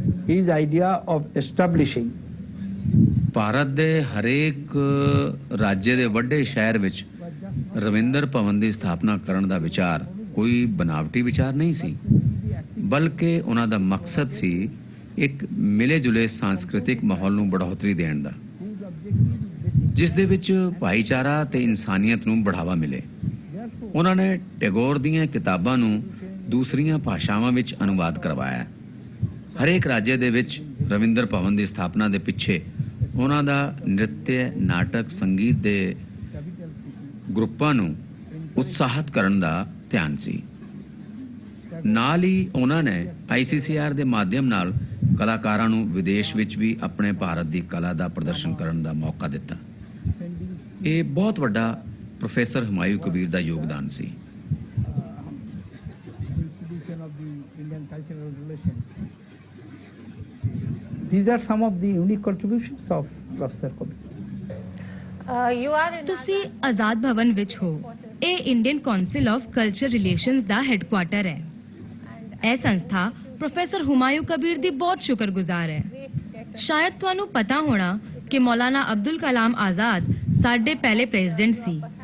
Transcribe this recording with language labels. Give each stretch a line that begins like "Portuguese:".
English: His idea of establishing
Punjabi: Bharat ਦੇ ਹਰੇਕ ਰਾਜ ਦੇ ਵੱਡੇ ਸ਼ਹਿਰ ਵਿੱਚ ਰਵਿੰਦਰ ਭਵਨ ਦੀ ਸਥਾਪਨਾ ਕਰਨ ਦਾ ਵਿਚਾਰ ਕੋਈ ਬਨਾਵਟੀ ਵਿਚਾਰ ਨਹੀਂ ਸੀ, ਬਲਕਿ ਉਹਨਾਂ ਦਾ ਮਕਸਦ ਸੀ ਇੱਕ ਮਿਲੇ-ਜੁਲੇ ਸਾਂਸਕ੍ਰਿਤਿਕ ਮਾਹੌਲ ਨੂੰ ਬੜ੍ਹੋਤਰੀ ਦੇਣ ਦਾ, ਜਿਸ ਦੇ ਵਿੱਚ ਭਾਈਚਾਰਾ ਤੇ ਇਨਸਾਨੀਅਤ ਨੂੰ ਬੜ੍ਹਾਵਾ ਮਿਲੇ। ਉਹਨਾਂ ਨੇ ਟੈਗੋਰ ਦੀਆਂ ਕਿਤਾਬਾਂ ਨੂੰ ਦੂਸਰੀਆਂ ਭਾਸ਼ਾਵਾਂ ਵਿੱਚ ਅਨੁਵਾਦ ਕਰਵਾਇਆ। ਹਰੇਕ ਰਾਜ ਦੇ ਵਿੱਚ ਰਵਿੰਦਰ ਭਵਨ ਦੀ ਸਥਾਪਨਾ ਦੇ ਪਿੱਛੇ ਉਹਨਾਂ ਦਾ ਨ੍ਰਿਤਯ, ਨਾਟਕ, ਸੰਗੀਤ ਦੇ ਗਰੁੱਪਾਂ ਨੂੰ ਉਤਸ਼ਾਹਿਤ ਕਰਨ ਦਾ ਧਿਆਨ ਸੀ। ਨਾਲ ਹੀ ਉਹਨਾਂ ਨੇ ICCR ਦੇ ਮਾਧਿਅਮ ਨਾਲ ਕਲਾਕਾਰਾਂ ਨੂੰ ਵਿਦੇਸ਼ ਵਿੱਚ ਵੀ ਆਪਣੇ ਭਾਰਤ ਦੀ ਕਲਾ ਦਾ ਪ੍ਰਦਰਸ਼ਨ ਕਰਨ ਦਾ ਮੌਕਾ ਦਿੱਤਾ। ਇਹ ਬਹੁਤ ਵੱਡਾ ਪ੍ਰੋਫੈਸਰ ਹੁਮਾਯੂੰ ਕਬੀਰ ਦਾ ਯੋਗਦਾਨ ਸੀ।
English: institution of the Indian cultural relations. These are some of the unique contributions of Professor Kabir.
Punjabi: ਤੁਸੀਂ ਆਜ਼ਾਦ ਭਵਨ ਵਿੱਚ ਹੋ। ਇਹ Indian council of culture relations ਦਾ headquarter ਹੈ। ਇਹ ਸੰਸਥਾ ਪ੍ਰੋਫੈਸਰ ਹੁਮਾਯੂੰ ਕਬੀਰ ਦੀ ਬਹੁਤ ਸ਼ੁਕਰਗੁਜ਼ਾਰ ਹੈ। ਸ਼ਾਇਦ ਤੁਹਾਨੂੰ ਪਤਾ ਹੋਣਾ ਕਿ ਮੌਲਾਨਾ ਅਬਦੁਲ ਕਲਾਮ ਆਜ਼ਾਦ ਸਾਡੇ ਪਹਿਲੇ ਪ੍ਰੈਜ਼ੀਡੈਂਟ ਸੀ।